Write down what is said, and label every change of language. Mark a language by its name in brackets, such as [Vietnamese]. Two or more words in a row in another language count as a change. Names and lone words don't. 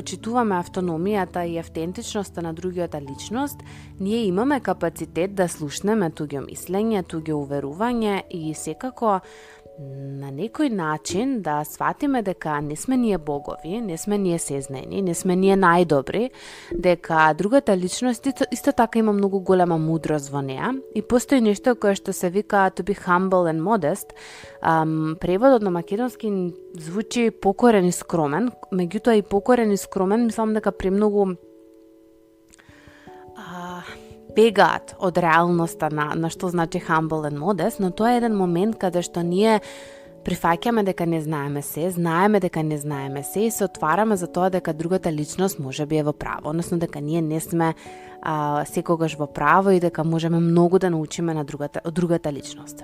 [Macedonian] почитуваме автономијата и автентичноста на другиот личност, ние имаме капацитет да слушнеме туѓо мислење, туѓо уверување и секако на некој начин да сватиме дека не сме ние богови, не сме ние сезнени, не сме ние најдобри, дека другата личност исто така има многу голема мудрост во неа и постои нешто кое што се вика [English] to be humble and modest. [Macedonian] Преводот на македонски звучи покорен и скромен, меѓутоа и покорен и скромен мислам дека премногу бегаат од реалноста на што значи [English] humble and modest, [Macedonian] но тоа е еден момент каде што ние прифаќаме дека не знаеме се, знаеме дека не знаеме се и се отвараме за тоа дека другата личност може би е во право, односно дека ние не сме секогаш во право и дека можеме многу да научиме од другата личност.